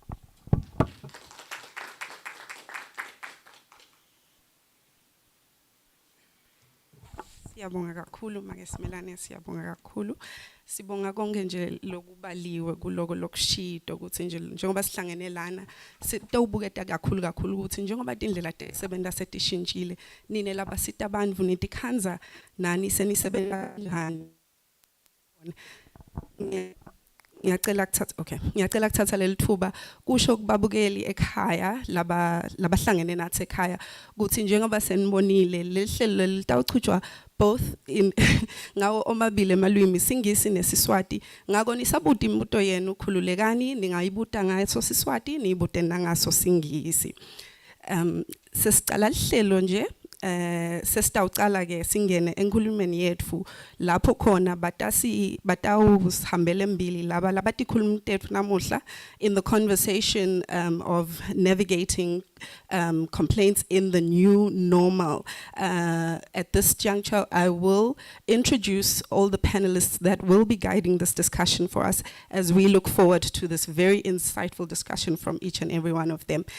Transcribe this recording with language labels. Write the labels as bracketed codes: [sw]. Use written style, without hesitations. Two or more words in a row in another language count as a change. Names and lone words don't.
[ss] Siyabonga kakhulu make Simelane, siyabonga kakhulu. Sibonga konke nje lokubaliwe kuloko lokushito ukuthi nje njengoba sihlangene lana sitawubuketa kakhulu ukuthi njengoba indlela tesebenta setishintshile nine labasita abantu nitikhanza nani senisebenza kanjani. Ngiyacela kuthatha leli thuba kusho kubabukeli ekhaya labahlangene nathi ekhaya ukuthi njengoba senibonile lehlelo litawuchutshwa [en] both in [ss] ngawo omabili emalwimi Singisi neSiswati ngako nisabuta imibuto yenu khululekani ningayibuta ngaso Siswati niyibute nangaso Singisi. Sesicala lihlelo nje sesitawucala ke singene enkhulumeni yetfu lapho khona batawuhambela embili laba labatikhuluma tetfu namuhla [en] in the conversation of navigating complaints in the new normal. At this juncture, I will introduce all the panelists that will be guiding this discussion for us as we look forward to this very insightful discussion from each and every one of them.